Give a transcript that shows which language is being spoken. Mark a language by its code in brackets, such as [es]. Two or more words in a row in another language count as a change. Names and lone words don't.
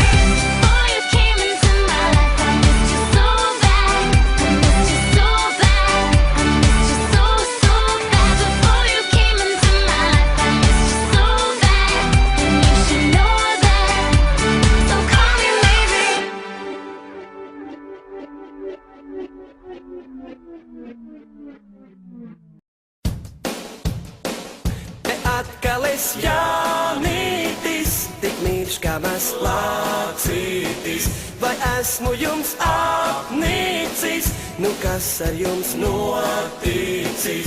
[en] Before you came into my life, I missed you so bad. I missed you so bad. I missed you so, so bad. Before you came into my life, I missed you so bad. And you should know that, so call me maybe. [lv] Te atkal es jaunītis, tik mīļš kā mēs lācītis. Vai esmu jums apnīcis, nu kas ar jums noticis?